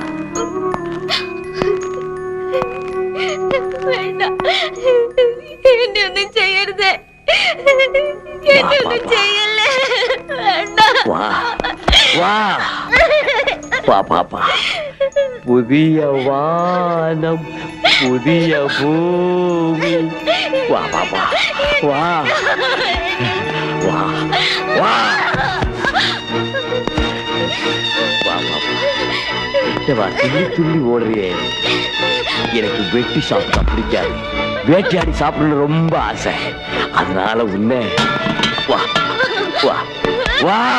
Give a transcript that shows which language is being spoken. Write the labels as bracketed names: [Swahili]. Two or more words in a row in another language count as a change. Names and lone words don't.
[Malayalam] വേണ്ട, എന്നെ ഒന്നും ചെയ്യരുത്, എന്നെ ഒന്നും ചെയ്യല്ലേ, വേണ്ട. [Tamil] வா வா வா பாப்பா புதிய வானம் புதிய பூமி வா பாப்பா வா வா வா வா பாப்பா கிட்ட வா துள்ளி துள்ளி ஓடுறியே எனக்கு வெட்டி சாப்பிட்டா பிடிக்காது வேட்டையாடி சாப்பிடணும்னு ரொம்ப ஆசை அதனால உன்னை வா வா வா